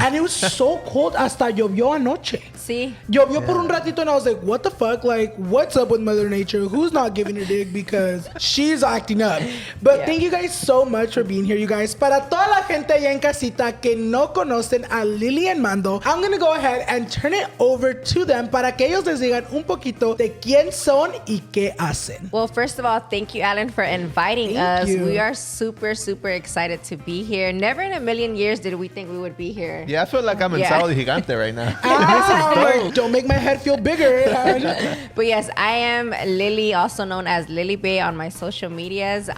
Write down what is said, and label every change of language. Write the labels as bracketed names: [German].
[English] And it was so cold, [Spanish] hasta llovió anoche. Sí. Llovió por un ratito [English] and I was like, what the fuck? Like, what's up with Mother Nature? Who's not giving her dick because she's acting up? But thank you guys so much for being here, you guys. [Spanish] Para toda la gente allá en casita que no conocen a Lily and Mando, [English] I'm gonna go ahead and turn it over to them [Spanish] para que ellos les digan un poquito de quién son y qué hacen. [English] Well, first of all, thank you, Alan, for inviting us. We are super, super excited to be here. Never in a million years did we think we would be here. Yeah, I feel like I'm in Sábado Gigante right now. Like, don't make my head feel bigger. But yes, I am Lily, also known as Lily Bay on my social medias.